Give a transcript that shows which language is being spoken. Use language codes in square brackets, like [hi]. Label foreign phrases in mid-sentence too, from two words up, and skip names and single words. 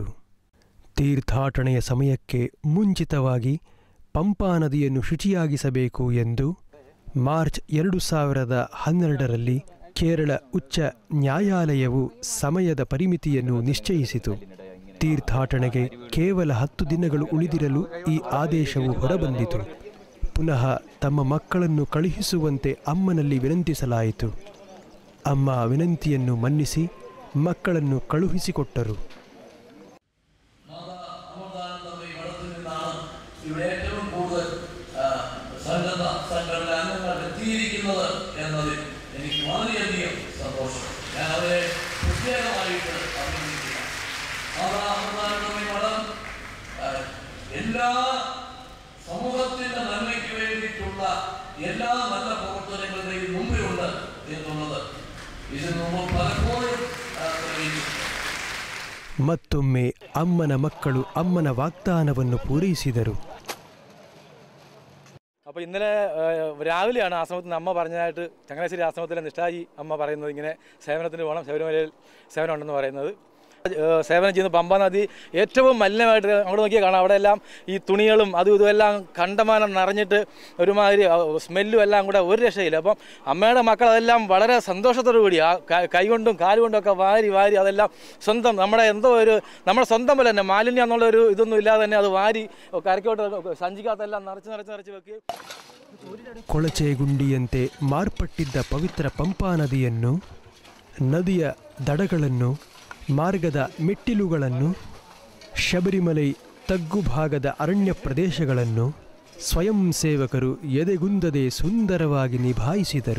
[kn] ತೀರ್ಥಾಟನೆಯ ಸಮಯಕ್ಕೆ ಮುಂಚಿತವಾಗಿ ಪಂಪಾ ನದಿಯನ್ನು ಶುಚಿಯಾಗಿಸಬೇಕು ಎಂದು ಮಾರ್ಚ್ 2012ರಲ್ಲಿ ಕೇರಳ ಉಚ್ಚ ನ್ಯಾಯಾಲಯವು ಸಮಯದ ಪರಿಮಿತಿಯನ್ನು ನಿಶ್ಚಯಿಸಿತು. ತೀರ್ಥಾಟನೆಗೆ ಕೇವಲ 10 ದಿನಗಳು ಉಳಿದಿರಲು ಈ ಆದೇಶವು ಹೊರಬಂದಿತು. ಪುನಃ ತಮ್ಮ ಮಕ್ಕಳನ್ನು ಕಳುಹಿಸುವಂತೆ ಅಮ್ಮನಲ್ಲಿ ವಿನಂತಿಸಲಾಯಿತು. ಅಮ್ಮ ವಿನಂತಿಯನ್ನು ಮನ್ನಿಸಿ ಮಕ್ಕಳನ್ನು ಕಳುಹಿಸಿಕೊಟ್ಟರು. [ml] എനിക്ക് വളരെയധികം സന്തോഷം. ഞാൻ അവരെ പ്രത്യേകമായിട്ട് അഭിനന്ദിക്കുന്നു. മഠം എല്ലാ സമൂഹത്തിൻ്റെ നന്മയ്ക്ക് വേണ്ടിയിട്ടുള്ള എല്ലാ നല്ല പ്രവർത്തനങ്ങളുടെയും മുമ്പിലുണ്ട് എന്നുള്ളത് ഇതിനു മുമ്പ് പലപ്പോഴും [kn] ಮತ್ತೊಮ್ಮೆ ಅಮ್ಮನ ಮಕ್ಕಳು ಅಮ್ಮನ ವಾಗ್ದಾನವನ್ನು ಪೂರೈಸಿದರು. [ml] അപ്പോൾ ഇന്നലെ രാവിലെയാണ് ആശ്രമത്തിൽ നിന്ന് അമ്മ പറഞ്ഞതായിട്ട് ചങ്ങനാശ്ശേരി ആശ്രമത്തിലെ നിഷ്ഠാജി അമ്മ പറയുന്നത് ഇങ്ങനെ സേവനത്തിന് പോകണം, ശബരിമലയിൽ സേവനം ഉണ്ടെന്ന് പറയുന്നത്. സേവനം ചെയ്യുന്ന പമ്പാ നദി ഏറ്റവും മലിനമായിട്ട് അങ്ങോട്ട് നോക്കിയാൽ കാണാം. അവിടെ എല്ലാം ഈ തുണികളും അതും ഇതുമെല്ലാം കണ്ടമാനം നിറഞ്ഞിട്ട് ഒരുമാതിരി സ്മെല്ലും എല്ലാം കൂടെ ഒരു രക്ഷയില്ല. അപ്പം അമ്മയുടെ മക്കൾ അതെല്ലാം വളരെ സന്തോഷത്തോടു കൂടി ആ കൈകൊണ്ടും കാലുകൊണ്ടും ഒക്കെ വാരി അതെല്ലാം സ്വന്തം നമ്മുടെ സ്വന്തം പോലെ തന്നെ മാലിന്യം എന്നുള്ളൊരു ഇതൊന്നും ഇല്ലാതെ തന്നെ അത് വാരി കരയ്ക്കോട്ട് സഞ്ചിക്കകത്തെല്ലാം നിറച്ച് വെക്കുകയും. [kn] ಕೊಳಚೆಗುಂಡಿಯಂತೆ ಮಾರ್ಪಟ್ಟಿದ್ದ ಪವಿತ್ರ ಪಂಪಾ ನದಿಯನ್ನು, ನದಿಯ ದಡಗಳನ್ನು, ಮಾರ್ಗದ ಮೆಟ್ಟಿಲುಗಳನ್ನು, ಶಬರಿಮಲೈ ತಗ್ಗುಭಾಗದ ಅರಣ್ಯ ಪ್ರದೇಶಗಳನ್ನು ಸ್ವಯಂ ಸೇವಕರು ಎದೆಗುಂದದೆ ಸುಂದರವಾಗಿ ನಿಭಾಯಿಸಿದರು.